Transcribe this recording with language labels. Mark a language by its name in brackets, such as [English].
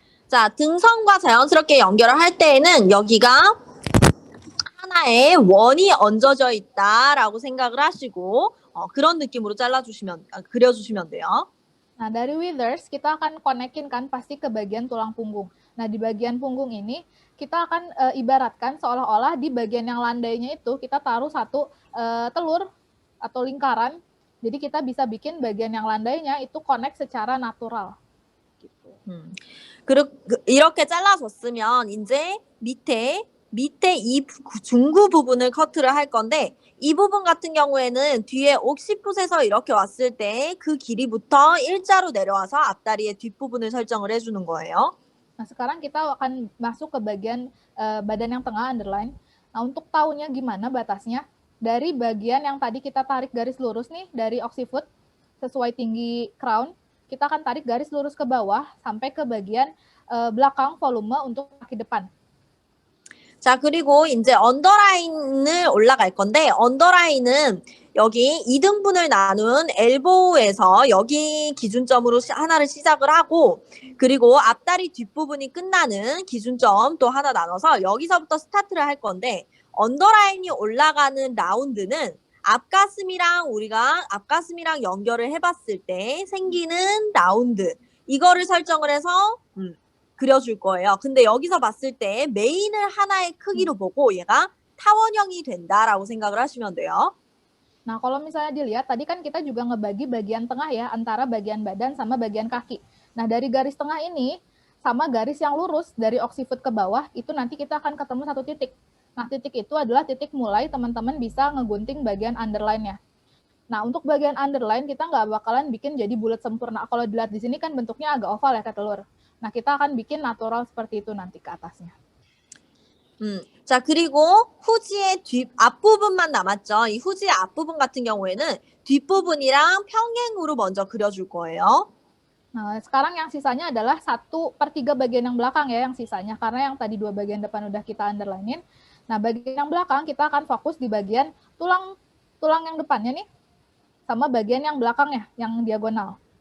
[Korean] 자, 등선과 자연스럽게 연결을 할 때에는 여기가 하나의 원이 얹어져 있다라고 생각을 하시고 그런 느낌으로 그려주시면 돼요. [Indonesian] Nah, dari withers kita akan konekin kan pasti ke bagian tulang punggung. Nah, di bagian punggung ini kita akan ibaratkan seolah-olah di bagian yang landainya itu kita taruh satu telur atau lingkaran. Jadi kita bisa bikin bagian yang landainya itu connect secara natural. gitu. [Korean] 그리고 이렇게 잘라줬으면 이제 밑에 이 중구 부분을 커트를 할 건데 이 부분 같은 경우에는 뒤에 옥시풋에서 이렇게 왔을 때 그 길이부터 일자로 내려와서 앞다리의 뒷부분을 설정을 해주는 거예요. [Indonesian] Nah, sekarang kita akan masuk ke bagian badan yang tengah, underline. Nah, untuk tahunya gimana batasnya? Dari bagian yang tadi kita tarik garis lurus nih, dari occiput, sesuai tinggi crown, kita akan tarik garis lurus ke bawah, sampai ke bagian belakang volume untuk kaki depan. [Korean] 자, 그리고 이제 언더라인을 올라갈 건데, 언더라인은 여기 2등분을 나눈 엘보우에서 여기 기준점으로 하나를 시작을 하고, 그리고 앞다리 뒷부분이 끝나는 기준점 또 하나 나눠서 여기서부터 스타트를 할 건데, 언더라인이 올라가는 라운드는 우리가 앞가슴이랑 연결을 해봤을 때 생기는 라운드, 이거를 설정을 해서 그려줄 거예요. 근데 여기서 봤을 때 메인을 하나의 크기로 보고 얘가 타원형이 된다라고 생각을 하시면 돼요. [Indonesian] Nah, kalau misalnya dilihat, tadi kan kita juga ngebagi bagian tengah ya, antara bagian badan sama bagian kaki. Nah, dari garis tengah ini, sama garis yang lurus dari oksifoot ke bawah, itu nanti kita akan ketemu satu titik. Nah, titik itu adalah titik mulai teman-teman bisa ngegunting bagian underline-nya. Nah, untuk bagian underline, kita nggak bakalan bikin jadi bulat sempurna. Kalau dilihat di sini kan bentuknya agak oval ya, kayak telur. Nah, kita akan bikin natural seperti itu nanti ke atasnya. [Korean] 자, 그리고 후지의 앞부분만 남았죠. 이 후지의 앞부분 같은 경우에는 뒷부분이랑 평행으로 먼저 그려줄 거예요. [Indonesian] Nah, sekarang yang sisanya adalah 1/3 bagian yang belakang ya, yang sisanya. Karena yang tadi 2 bagian depan udah kita underline-in. Nah, bagian yang belakang kita akan fokus di bagian tulang yang depannya nih, sama bagian yang belakangnya, yang diagonal.